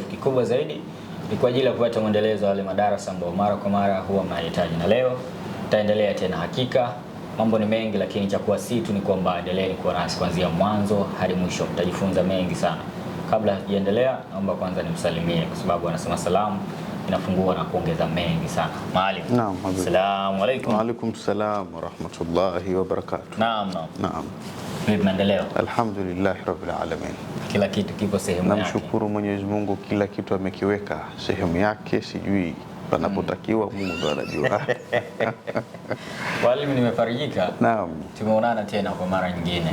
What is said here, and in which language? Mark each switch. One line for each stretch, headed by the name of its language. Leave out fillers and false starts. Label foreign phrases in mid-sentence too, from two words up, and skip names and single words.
Swahili: Kikubwa zaidi ni kwa ajili ya kupata mwendelezo wa wale madarasa ambao mara kwa mara huwa mnahitaji, na leo tutaendelea tena. Hakika mambo ni mengi, lakini cha kuwa si tu ni kwamba endeleeni kuwa nasi kuanzia mwanzo hadi mwisho, mtajifunza mengi sana. Kabla sijaendelea, naomba kwanza nimsalimie kwa sababu anasema salamu inafungua na kuongeza mengi sana. Maalim. Naam.
Arabic: السلام عليكم. وعليكم السلام ورحمة الله وبركاته.
Swahili: Naam. Vipi maendeleo?
Arabic: الحمد لله رب العالمين.
Swahili: Kila kitu kipo sehemu yake. Namshukuru Mwenyezi Mungu, kila kitu amekiweka sehemu yake, sijui panapotakiwa Mungu ndo anajua. Walimu, nimefarijika. Naam. Tumeonana tena kwa mara nyingine.